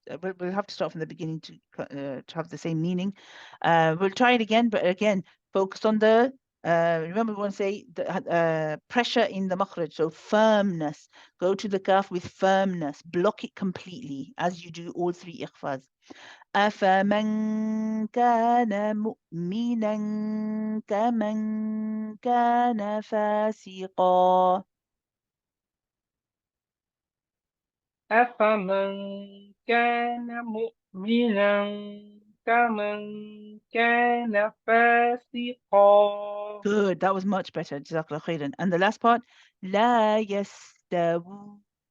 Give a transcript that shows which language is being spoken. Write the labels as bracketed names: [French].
[English] We'll have to start from the beginning to have the same meaning. We'll try it again, but again, focus on the remember we want to say the pressure in the makhraj, so firmness. Go to the kaf with firmness. Block it completely as you do all three ikhfas. [Arabic] أفمن كان مؤمنا كمن كان فاسقا. أفمن كان مؤمنا كمن كان فاسقا. [English] Good, that was much better. Jazakallah khairan. And the last part, [Arabic] لا يستوون.